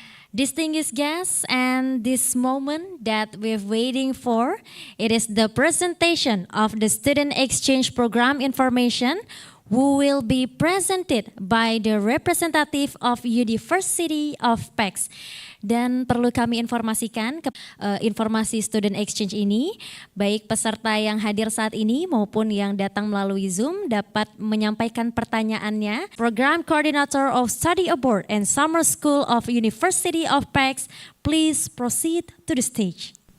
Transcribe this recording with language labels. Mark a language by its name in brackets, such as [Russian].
[English] Distinguished guests, and this moment that we're waiting for, it is the presentation of the student exchange program information, who will be presented by the representative of University of Pecs. [Indonesian] Dan perlu kami informasikan informasi student exchange ini, baik peserta yang hadir saat ini maupun yang datang melalui Zoom dapat menyampaikan pertanyaannya. [English] Program Coordinator of Study Abroad and Summer School of University of Pecs, please proceed to the stage.